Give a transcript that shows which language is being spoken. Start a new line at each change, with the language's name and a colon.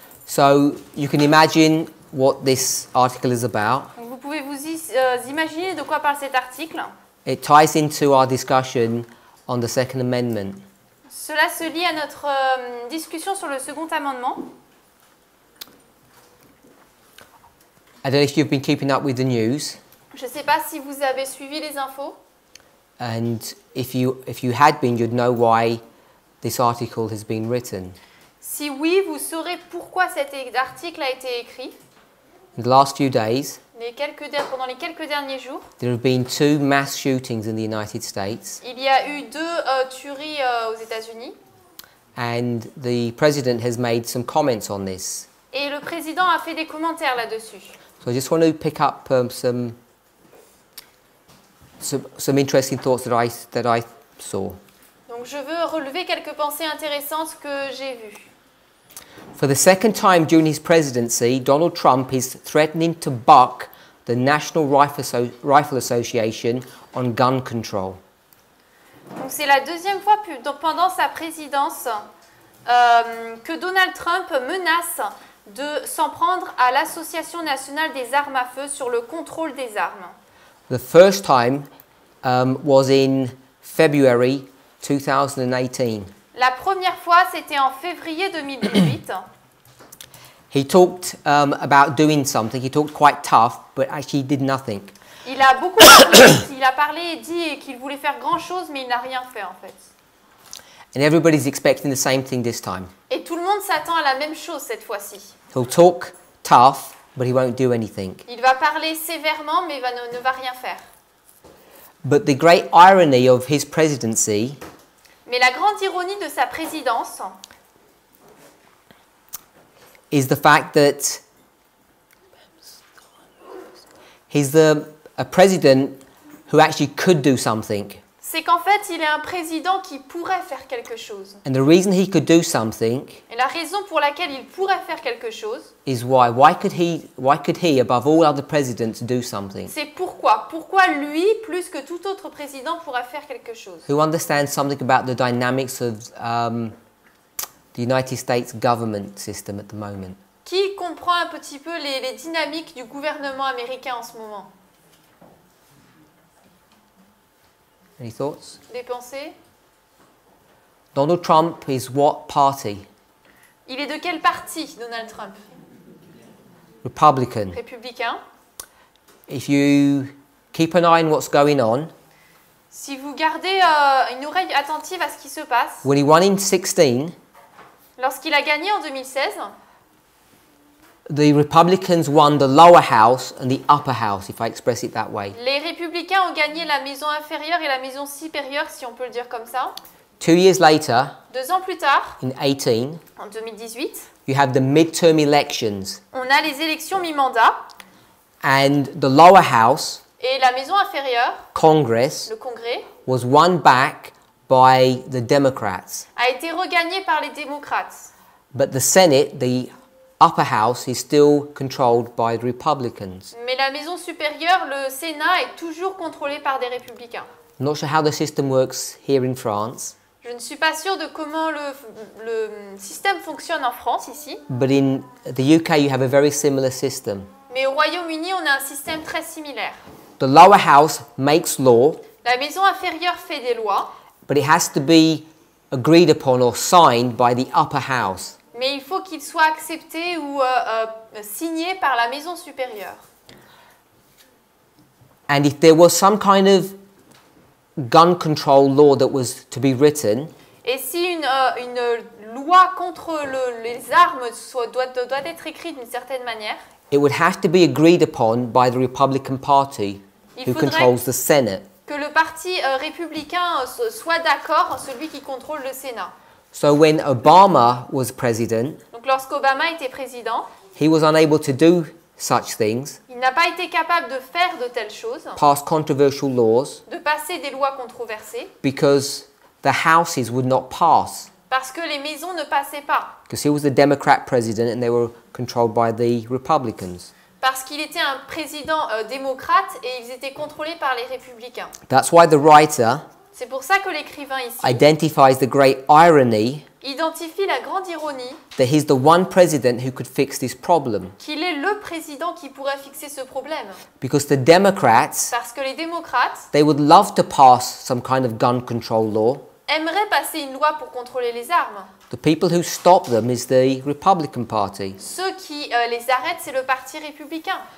English: So you can imagine what this article is about.
French: Donc vous pouvez vous imaginer de quoi parle cet article.
English: It ties into our discussion on the Second Amendment.
French: Cela se lie à notre discussion sur le second amendement.
English: I don't know if you've been keeping up with the news,
French: Je ne sais pas si vous avez suivi les infos.
English: and if you had been, you'd know why this article has been written.
French: Si oui, vous saurez pourquoi cet article a été écrit.
English: In the last few days,
French: Pendant les quelques derniers jours,
English: there have been 2 mass shootings in the United States,
French: il y a eu 2 tueries aux États-Unis.
English: and the president has made some comments on this.
French: Et le président a fait des commentaires là-dessus.
English: So I just want to pick up some interesting thoughts that I saw.
French: Donc je veux relever quelques pensées intéressantes que j'ai vues.
English: For the second time during his presidency, Donald Trump is threatening to buck the National Rifle Association on gun control.
French: Donc c'est la deuxième fois pendant sa présidence que Donald Trump menace de s'en prendre à l'Association nationale des armes à feu sur le contrôle des armes.
English: The first time was in February 2018.
French: La première fois, c'était en février 2018.
English: He talked about doing something. He talked quite tough, but actually did nothing.
French: Il a beaucoup parlé, il a parlé et dit qu'il voulait faire grand-chose, mais il n'a rien fait en fait.
English: And everybody's expecting the same thing this time.
French: Et tout le monde s'attend à la même chose cette fois-ci.
English: He'll talk tough, but he won't do anything.
French: Il va parler sévèrement, mais ne va rien faire.
English: But the great irony of his presidency
French: Mais la grande ironie de sa présidence,
English: is the fact that he's a president who actually could do something.
French: c'est qu'en fait, il est un président qui pourrait faire quelque chose.
English: And the reason he could do something
French: Et la raison pour laquelle il pourrait faire quelque chose,
English: is why. Why could he, above all other presidents, do something?
French: c'est pourquoi. Pourquoi lui, plus que tout autre président, pourrait faire quelque chose.
English: Who understands something about the dynamics of the United States government system at the moment?
French: Qui comprend un petit peu les dynamiques du gouvernement américain en ce moment?
English: Any thoughts?
French: Des pensées?
English: Donald Trump is what party?
French: Il est de quel parti, Donald Trump?
English: Republican.
French: Républicain.
English: If you keep an eye on what's going on,
French: Si vous gardez une oreille attentive à ce qui se passe,
English: when he won in 2016,
French: lorsqu'il a gagné en 2016,
English: the Republicans won the lower house and the upper house, if I express it that way.
French: les républicains ont gagné la maison inférieure et la maison supérieure, si on peut le dire comme ça.
English: 2 years later,
French: 2 ans plus tard,
English: in 18,
French: en 2018,
English: you have the midterm elections,
French: on a les élections mi-mandat
English: and the lower house,
French: et la maison inférieure,
English: Congress,
French: le Congrès,
English: was won back by the Democrats.
French: a été regagné par les démocrates.
English: But the Senate, the upper house, is still controlled by the Republicans.
French: Mais la maison supérieure, le Sénat, est toujours contrôlé par des républicains.
English: I'm not sure how the system works here in France,
French: Je ne suis pas sûre de comment le système fonctionne en France, ici.
English: but in the UK you have a very similar system.
French: Mais au Royaume-Uni, on a un système très similaire.
English: The lower house makes law,
French: La maison inférieure fait des lois,
English: but it has to be agreed upon or signed by the upper house.
French: mais il faut qu'il soit accepté ou signé par la maison supérieure.
English: And if there was some kind of gun control law that was to be written,
French: Et si une loi contre les armes doit être écrite d'une certaine manière,
English: it would have to be agreed upon by the Republican Party, who controls the Senate.
French: Que le parti républicain soit d'accord, celui qui contrôle le Sénat.
English: So when Obama was president,
French: donc lorsqu'Obama était président,
English: he was unable to do such things,
French: il n'a pas été capable de faire de telles choses,
English: pass controversial laws,
French: de passer des lois controversées,
English: because the houses would not pass.
French: Parce que les maisons ne passaient pas.
English: Because he was the Democrat president and they were controlled by the Republicans.
French: Parce qu'il était un président démocrate et ils étaient contrôlés par les républicains.
English: That's why the writer
French: C'est pour ça que l'écrivain ici
English: identifies the great irony
French: identifie la grande ironie
English: that he's the one president who could fix this problem.
French: Qu'il est le président qui pourrait fixer ce problème.
English: Because the Democrats,
French: parce que les démocrates,
English: they would love to pass some kind of gun control law.
French: Aimeraient passer une loi pour contrôler les armes.
English: The people who stop them is the Republican Party.
French: Ceux qui les arrêtent, c'est le parti républicain.